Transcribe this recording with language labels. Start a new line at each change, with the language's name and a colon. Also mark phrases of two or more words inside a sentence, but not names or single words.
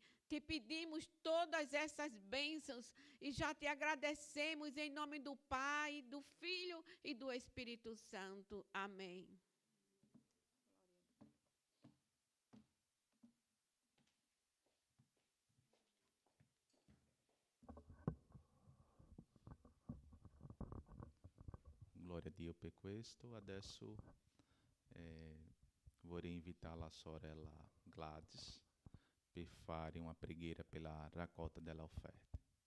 Portuguese: Te pedimos todas essas bênçãos e já te agradecemos em nome do Pai, do Filho e do Espírito Santo. Amém.
Italian: Glória a Dio per questo. Adesso vorrei invitare la sorella Gladys per fare una preghiera per la raccolta della offerta.